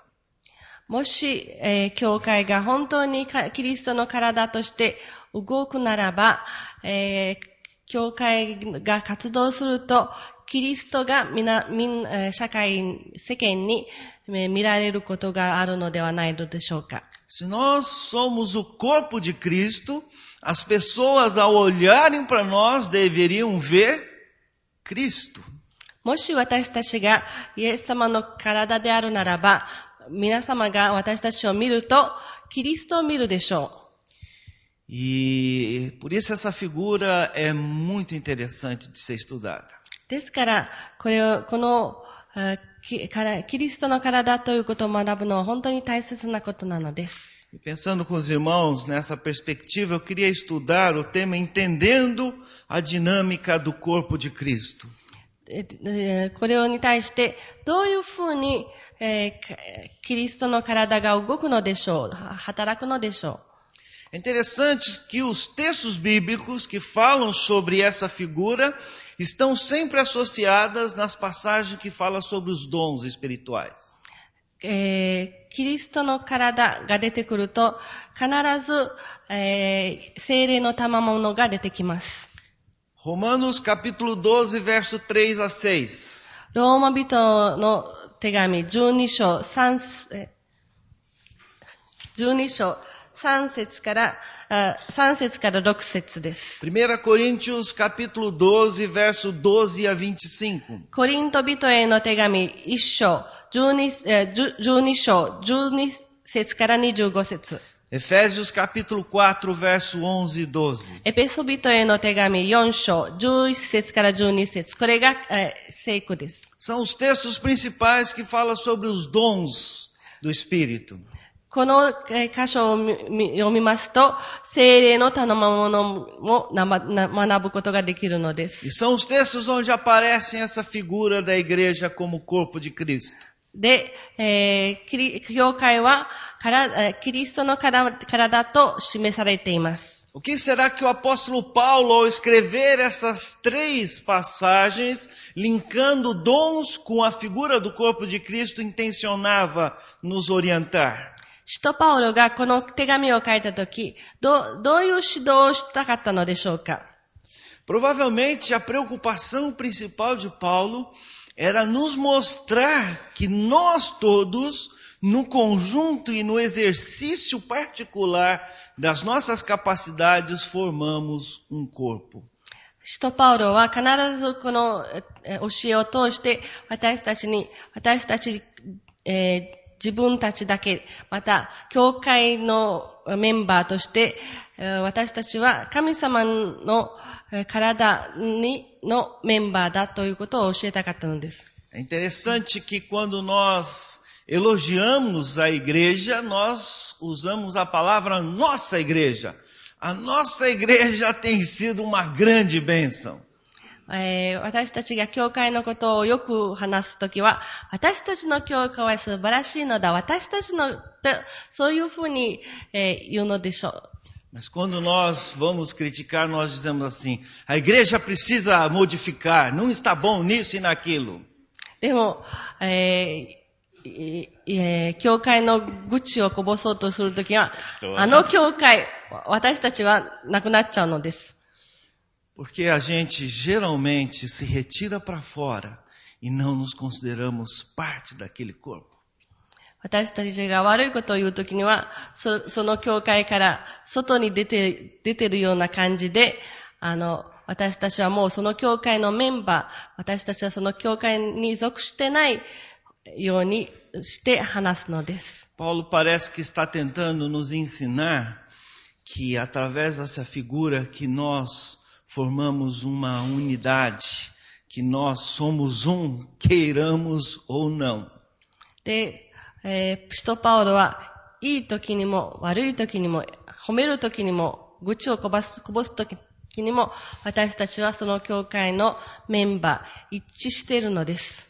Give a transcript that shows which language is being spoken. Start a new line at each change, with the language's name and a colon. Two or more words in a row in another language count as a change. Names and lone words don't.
Japanese: もし、教会が本当にキリストの体として動くならば、教会が活動すると、キリストが世間に見られることがあるのではないのでしょうか。
Portuguese: Se nós somos o corpo de Cristo, as pessoas ao olharem para nós deveriam ver Cristo.
Japanese: もし私たちがイエス様の体であるならば、皆様が私たちを見ると、キリストを見るでしょう。
Portuguese: E por isso essa figura é muito interessante de ser estudada.
Japanese: ですから、このキリストの体ということを学ぶのは本当に大切なことなのです。
Portuguese: E pensando com os irmãos nessa perspectiva, eu queria estudar o tema Entendendo a Dinâmica do Corpo de Cristo.
Japanese: これに対してどういうふうに、キリストの体が動くのでしょう、働くのでしょう。
Portuguese: É interessante que os textos bíblicos que falam sobre essa figura estão sempre associadas nas passagens que falam sobre os dons espirituais.
Japanese: キリストの体が出てくると必ず、聖霊の賜物が出てきます。
Portuguese: Romanos capítulo 12, verso 3 a 6.
Japanese: ローマ人の手紙12章3節から6節です。
Portuguese: 1 Coríntios capítulo 12, verso 12 a 25.
Japanese: コリント人への手紙1章12章12節から25節。
Portuguese: Efésios capítulo 4, verso 11 e 12.
Japanese: エペソ人への手紙4章11節から12節。これが、聖句です。
Portuguese: São os textos principais que falam sobre os dons do Espírito.
Japanese: この箇所を読みますと、聖霊の賜物も学ぶことができるのです。
Portuguese: E são os textos onde aparecem essa figura da igreja como corpo de Cristo.
Japanese: で、教会はキリストの体と示されています。
Portuguese: O que será que o apóstolo Paulo, ao escrever essas 3 passagens, linkando dons com a figura do corpo de Cristo, intencionava nos orientar?
Japanese: 使徒パウロがこの手紙を書いたとき、どういう指導をしたかったのでしょうか。
Portuguese: Provavelmente a preocupação principal de Paulo era nos mostrar que nós todos, no conjunto e no exercício particular das nossas capacidades, formamos um corpo.
Japanese: 使徒パウロは必ずこの教えを通して私たち、自分たちだけ、また教会のメンバーとして私たちは神様の体のメンバーだということを教えたかったのです。
Portuguese: É interessante que quando nós elogiamos a igreja, nós usamos a palavra nossa igreja. A nossa igreja tem sido uma grande bênção.
Japanese: 私たちが教会のことをよく話すときは、私たちの教会は素晴らしいのだ。私たちの、そういうふうに、言うのでしょう。
Portuguese: Mas quando nós vamos criticar, nós dizemos assim, a igreja precisa modificar, não está bom nisso e naquilo.
Japanese: でも、教会の愚痴をこぼそうとするときは、あの教会、私たちはなくなっちゃうのです。
Portuguese: Porque a gente geralmente se retira para fora e não nos consideramos parte daquele corpo.
Japanese: 私たちが悪いことを言うときには、その教会から外に出てるような感じで、私たちはもうその教会のメンバー、私たちはその教会に属してないようにして話すのです。
Portuguese: Paulo parece que está tentando nos ensinar que através dessa figura que nós formamos uma unidade, que nós somos queiramos ou não.
Japanese: で、使徒パウロはいい時にも悪い時にも褒める時にも愚痴をこぼす時にも私たちはその教会のメンバー一致しているのです。